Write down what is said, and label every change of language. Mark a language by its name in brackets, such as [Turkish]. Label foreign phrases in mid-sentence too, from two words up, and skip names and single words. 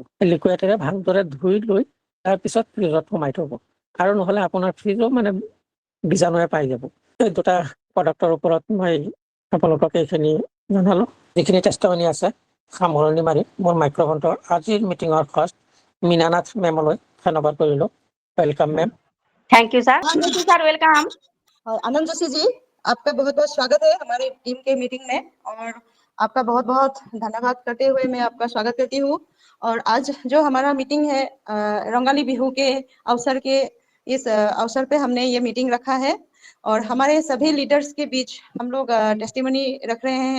[Assamese] লিকুইডেৰে ভালদৰে ধুই লৈ তাৰপিছত ফ্ৰিজত সোমাই থ'ব। আৰু নহ'লে আপোনাৰ ফ্ৰিজো মানে বীজাণুৱে পাই যাব। এই দুটা প্ৰডাক্টৰ ওপৰত মই আপোনালোকক এইখিনি জনালোঁ। যিখিনি টেষ্টনি আছে, সামৰণি মাৰি মোৰ মাইক্ৰফোনটো আজিৰ মিটিঙৰ ফাৰ্ষ্ট মীনানাথ মেমলৈ ধন্যবাদ কৰিলোঁ। [English] welcome ma'am. thank you sir. sir welcome. [Hindi] आनंद जोशी जी, आपका बहुत बहुत स्वागत है हमारे टीम के मीटिंग में, और आपका बहुत बहुत धन्यवाद करते हुए मैं आपका स्वागत करती हूँ। और आज जो हमारा मीटिंग है, रंगाली बिहू के अवसर के इस अवसर पे हमने ये मीटिंग रखा है, और हमारे सभी लीडर्स के बीच हम लोग टेस्टिमनी रख रहे हैं।